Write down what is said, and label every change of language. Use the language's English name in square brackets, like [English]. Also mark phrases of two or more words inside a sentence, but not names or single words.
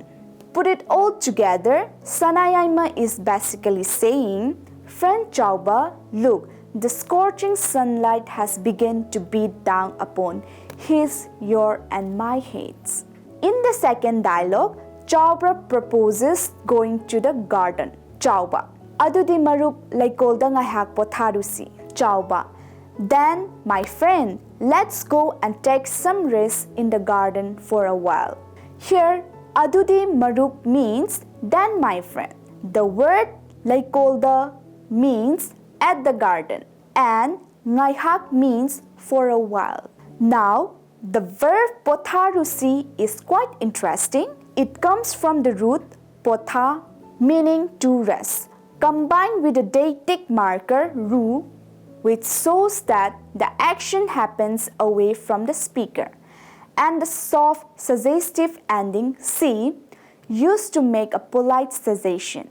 [English] Put it all together, Sanayaima is basically saying, Friend chauba, look, the scorching sunlight has begun to beat down upon his, your and my heads. In the second dialogue, Chauba proposes going to the garden. [Manipuri] Chauba, adudi marup laikolda ngahak potharusi. Chauba, [English] then, my friend, let's go and take some rest in the garden for a while. Here, [Manipuri] adudi marup [English] means then, my friend. The word laikolda means at the garden and ngaihak means for a while. Now, the verb potharusi is quite interesting. It comes from the root potha, meaning to rest, combined with the deictic marker ru, which shows that the action happens away from the speaker, and the soft suggestive ending si, used to make a polite cessation.